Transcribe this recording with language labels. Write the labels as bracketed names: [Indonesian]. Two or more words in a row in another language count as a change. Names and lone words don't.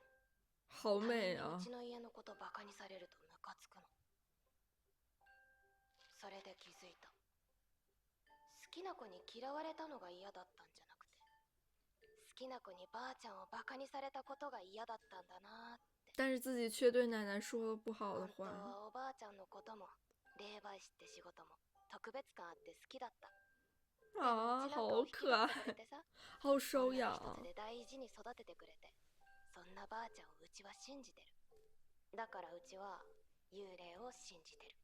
[Chinese] 好美啊！ [Japanese] うちの家のことバカにされるとムカつくの。それで気づいた。好きな子に嫌われたのが嫌だったんじゃなくて、好きな子にばあちゃんをバカにされたことが嫌だったんだなって。 [Chinese] 但是自己却对奶奶说了不好的 [Japanese] 本当 [Chinese] 话。 [Japanese] はおばあちゃんのことも霊媒師って仕事も特別感あって好きだった。 [Chinese] 啊，好可愛，好收養。 [Japanese] 一つで大事に育ててくれて、そんなばあちゃんをうちは信じてる。だからうちは幽霊を信じてる。